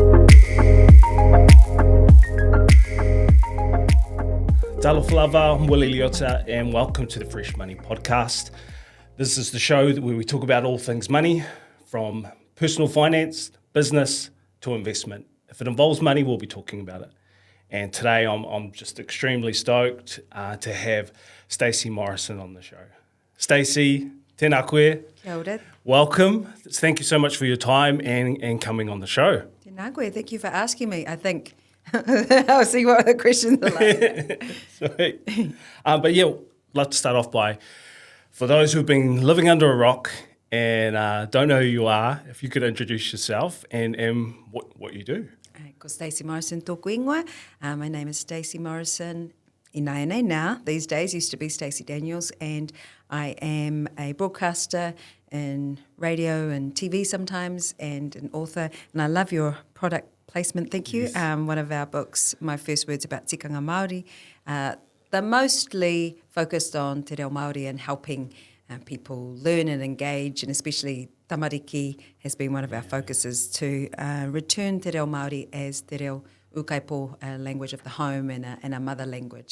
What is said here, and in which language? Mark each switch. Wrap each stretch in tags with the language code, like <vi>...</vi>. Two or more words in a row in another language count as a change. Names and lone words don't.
<en>Talofa, Flava, I'm Willie Leota, and welcome to the Fresh Moni Podcast. This is the show where we talk about all things money, from personal finance, business to investment. If it involves money, we'll be talking about it. And today I'm just extremely stoked to have Stacey Morrison on the show.</en> <mi>Stacey, tēnā koe. Kia ora.</mi> <en>Welcome. Thank you so much for your time and coming on the show.</en> <mi>Tēnā koe.</mi> <en>Thank you for asking me. I think I'll see what the questions are like. Sweet. But yeah, I'd like to start off by, for those who've been living under a rock and don't know who you are, if you could introduce yourself and what you do.</en> <mi>Ko Stacey Morrison tōku ingoa.</mi> <en>My name is Stacey Morrison. Inaene now, these days, used to be Stacey Daniels, and I am a broadcaster in radio and TV sometimes, and an author, and I love your product placement, thank you. Yes. One of our books, My First Words About Tikanga Māori, they're mostly focused on Te Reo Māori and helping people learn and engage, and especially tamariki has been one of our focuses to return Te Reo Māori as</en> <mi>Te Reo Ukaipo,</mi> <en>a language of the home and a mother language.</en>